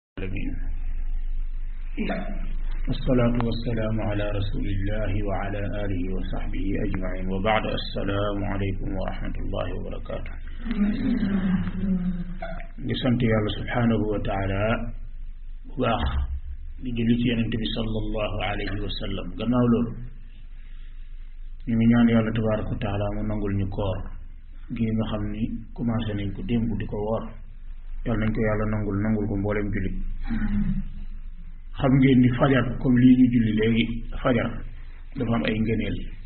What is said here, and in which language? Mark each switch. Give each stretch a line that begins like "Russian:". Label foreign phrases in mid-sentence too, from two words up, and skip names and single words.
Arabic: العالمين والصلاة والسلام على رسول الله وعلى آله وصحبه أجمعين وبعد السلام عليكم ورحمة الله وبركاته نسنت يا الله سبحانه وتعالى
Wolof: باخ di julli ci yonent bi
Arabic: صلى الله عليه وسلم
Wolof: gannaaw loolu ñu ngi ñaan yàlla
Arabic: تبارك وتعالى
Wolof: mu nangul ñu koor gi nga xam ni commencé nañ ko démb di ko woor yàlla nañ ko yàlla nangul ko mboolem jullit xam ngeen ni fajar comme lii ñu julli léegi fajar dafa am ay ngëneel